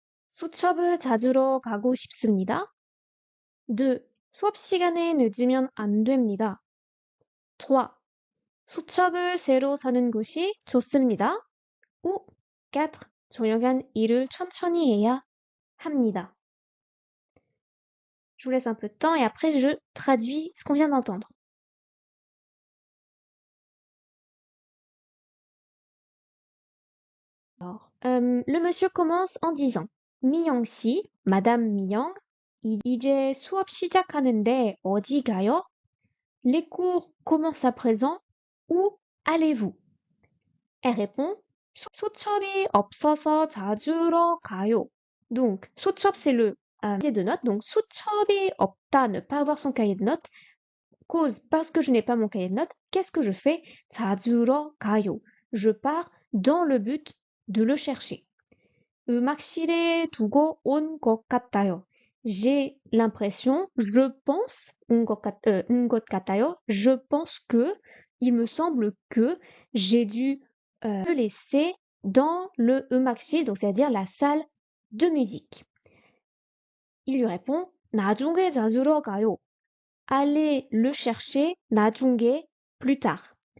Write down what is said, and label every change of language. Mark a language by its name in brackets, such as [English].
[Korean] 수첩을 찾으러 가고 싶습니다. 2. 수업 시간에 늦으면 안 됩니다. 3. 수첩을 새로 사는 것이 좋습니다. [French] ou 4. [Korean] 조용한 일을 천천히 해야 합니다. [French] Je vous laisse un peu de temps et après je traduis ce qu'on vient d'entendre. Alors, le monsieur commence en disant 미영 씨, Madame 미영, [Korean] 이제 수업 시작하는데 어디 가요? [French] Les cours commencent à présent. Où allez-vous? Elle répond [Korean] 수첩이 없어서 찾으러 가요. [French] Donc, 수첩 c'est le cahier de notes. Donc, [Korean] 수첩이 없다, [French] ne pas avoir son cahier de notes. Cause, parce que je n'ai pas mon cahier de notes, qu'est-ce que je fais? [Korean] 찾으러 가요. [French] Je pars dans le but de le chercher. [Korean] 음악실에 두고 온 것 같아요. [French] J'ai l'impression, je pense, [Korean] 온 것 같아요, [French] je pense que, il me semble que j'ai dû le laisser dans le 음악실, donc c'est-à-dire la salle de musique. Il lui répond, [Korean] 나중에 찾으러 가요. [French] Allez le chercher, 나중에, plus tard.